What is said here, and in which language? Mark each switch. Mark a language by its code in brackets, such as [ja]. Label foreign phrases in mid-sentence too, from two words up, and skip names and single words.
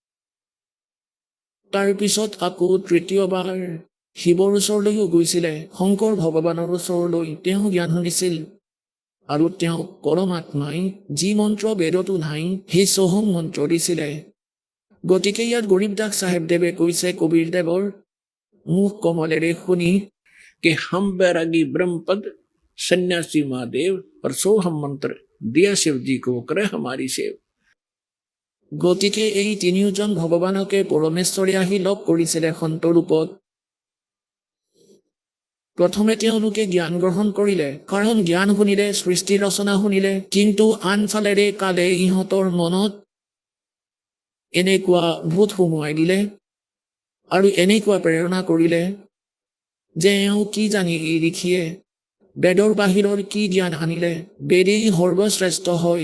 [as] তাৰ পিছত আকৌ তৃতীয়বাৰ শিৱৰ ওচৰলৈও গৈছিলে, শংকৰ ভগৱানৰ ওচৰলৈ তেওঁ জ্ঞান শুনিছিল। আৰু তেওঁক পৰমাত্মাই যি মন্ত্ৰ বেদতো নাই সেই সোহম মন্ত্ৰ দিছিলে। গতিকে ইয়াত গৰীবদাস চাহেবদেৱে কৈছে কবিৰদেৱৰ মুখ কমলেৰে শুনি [hi] कि हम बैरागी ब्रह्मपद सन्यासी महादेव और सोहम मंत्र दिया शिव जी को करे हमारी सेव। [as] গতিকে এই তিনিওজন ভগৱানকে পৰমেশ্বৰে আহি লগ কৰিছিলে সন্ত ৰূপত। প্ৰথমে তেওঁলোকে জ্ঞান গ্ৰহণ কৰিলে, কাৰণ জ্ঞান শুনিলে, সৃষ্টি ৰচনা শুনিলে। কিন্তু আনফালেৰে কালে ইহঁতৰ মনত এনেকুৱা ভূত সুমুৱাই দিলে আৰু এনেকুৱা প্ৰেৰণা কৰিলে যে এওঁ কি জানি এই ঋষিয়ে বেদৰ বাহিৰৰ কি জ্ঞান আনিলে, বেদেই সৰ্বশ্ৰেষ্ঠ হয়।